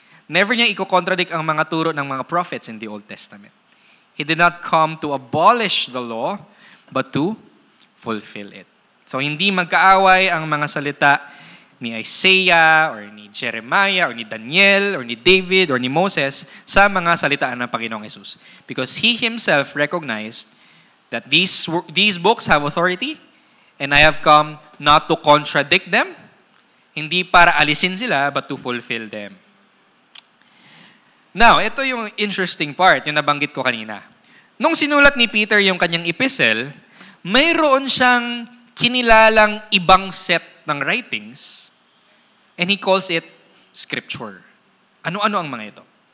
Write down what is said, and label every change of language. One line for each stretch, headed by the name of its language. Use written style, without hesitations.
Filipino: Never niya iko-contradict ang mga turo ng mga prophets in the Old Testament.
English: He did not come to abolish the law, but to fulfill it.
Filipino: So hindi magkaaway ang mga salita ni Isaiah or ni Jeremiah or ni Daniel or ni David or ni Moses sa mga salitaan ng Panginoong Hesus.
English: Because he himself recognized that these books have authority and I have come not to contradict them,
Filipino: hindi para alisin sila,
English: but to fulfill them.
Filipino: Now, ito yung interesting part, yung nabanggit ko kanina. Nung sinulat ni Peter yung kanyang epistle, mayroon siyang kinilalang ibang set ng writings and he calls it Scripture. Ano-ano ang mga ito?